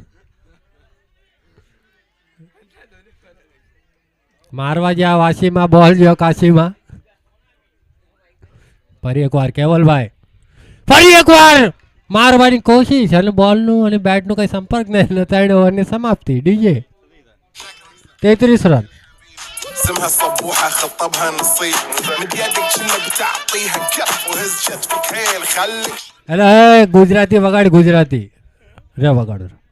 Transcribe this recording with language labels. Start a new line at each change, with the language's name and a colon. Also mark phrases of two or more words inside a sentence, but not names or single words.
Gujarati: મારવા જ્યાં વાસીમાં બોલ જ્યો કાશીમાં. ફરી એકવાર કેવલભાઈ. ફરી એકવાર મારવાની કોશિશ અને બોલનું અને બેટનું કંઈ સંપર્ક નહીં. 3 ઓવરની સમાપ્તિ. ડીજે 33 રન.
Arabic: سمها صبوحة خطبها نصيب مد يدك شنو بتعطيها كف وهز شتفك حيل خليك
Gujarati: એટલે ગુજરાતી વગાડ ગુજરાતી રે વગાડો.